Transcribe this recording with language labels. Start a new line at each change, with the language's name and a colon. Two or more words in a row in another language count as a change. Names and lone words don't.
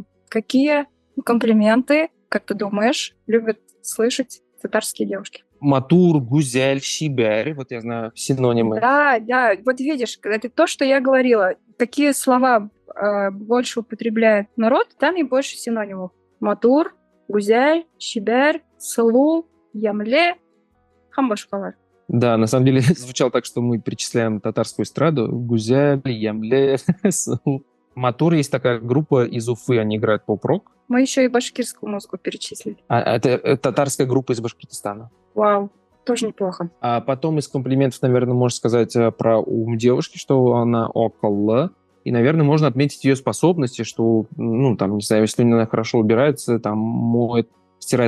Russian: Какие комплименты, как ты думаешь, любят слышать татарские девушки?
Tatar: матур, гузель, шибер.
Russian: Вот я знаю синонимы. Да, да, вот видишь, это то, что я говорила. Какие слова больше употребляет народ, там и больше синонимов.
Tatar: Матур, гузель, шибер, сылу, ямле, хамбашкалар.
Russian: Да, на самом деле звучало так, что мы перечисляем татарскую эстраду. Гузель,
Tatar: ямле, матур.
Russian: Есть такая группа из Уфы, они играют поп-рок. Мы еще и башкирскую музыку перечислили. Это татарская группа из Башкортостана. Вау, тоже неплохо. А потом из комплиментов, наверное, можно сказать про ум девушки, что она около. И, наверное, можно отметить ее способности, что, ну, там, не знаю, если она хорошо убирается, там, моет, стирает.